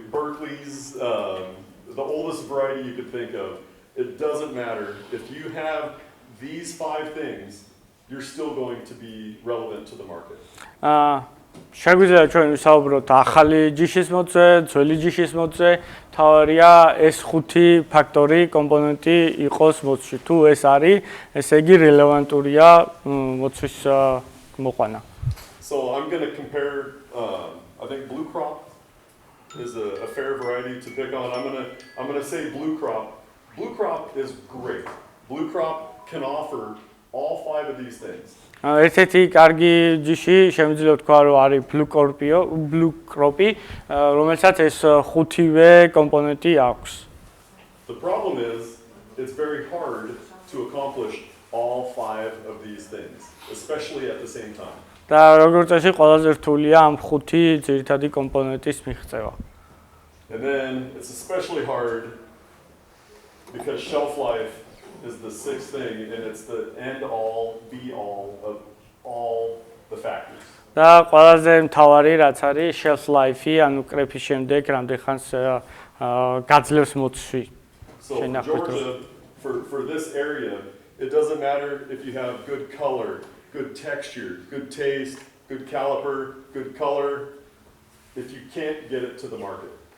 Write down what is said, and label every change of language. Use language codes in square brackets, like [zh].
[en] Berkeley's, the oldest variety you could think of. It doesn't matter. If you have these 5 things, you're still going to be relevant to the market. [ka] შეგვიძლია ჩვენ ვისაუბროთ ახალი ჯიშის მოცვე, ძველი ჯიშის მოცვე, თავარია ეს 5 ფაქტორი, კომპონენტი იყოს მოცვში. თუ ეს არის, ესე იგი რელევანტურია მოცვის მოყვანა. [en] So I'm going to compare, I think blue crop is a fair variety to pick on. I'm going to say blue crop. Blue crop is great. Blue crop can offer all 5 of these things. [ka] ერთ-ერთი კარგი ჯიში შემიძლია თქვა რომ არის blue crop-ი, რომელსაც ეს 5-ვე კომპონენტი აქვს. [en] The problem is it's very hard to accomplish all 5 of these things, especially at the same time. [ka] და როგორც წესი ყველაზე რთულია ამ 5 ძირითადი კომპონენტის მიღწევა. [en] And then it's especially hard because shelf life is the 6th thing, and it's the end-all, be-all of all the factors. [ka] და ყველაზე მთავარი რაც არის shelf life-ი, ანუ კრეფის შემდეგ რამდენ ხანს გაძლევს მოცვი. [en] So Georgia, for this area, it doesn't matter if you have good color, good texture, good taste, good caliper, good color, if you can't get it to the market.